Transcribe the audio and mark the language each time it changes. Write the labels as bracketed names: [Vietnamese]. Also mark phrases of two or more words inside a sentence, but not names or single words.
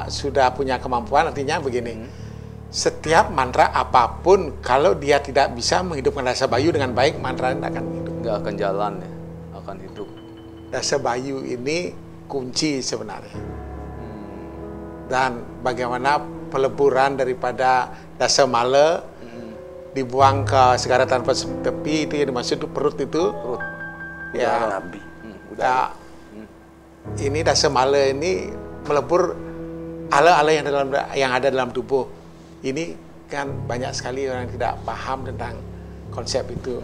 [Indonesian] Sudah punya kemampuan, artinya begini. Setiap mantra apapun kalau dia tidak bisa menghidupkan dasa bayu dengan baik, mantra tidak akan hidup. Nggak akan jalan ya, akan hidup. Dasa bayu ini kunci sebenarnya. Dan bagaimana peleburan daripada dasa mala dibuang ke segara tanpa tepi, itu yang dimaksud itu perut itu. Perut. Ya. Nabi. Udah. Ini dasa mala ini melebur ala-ala yang ada dalam tubuh. Ini kan banyak sekali orang yang tidak paham tentang konsep itu.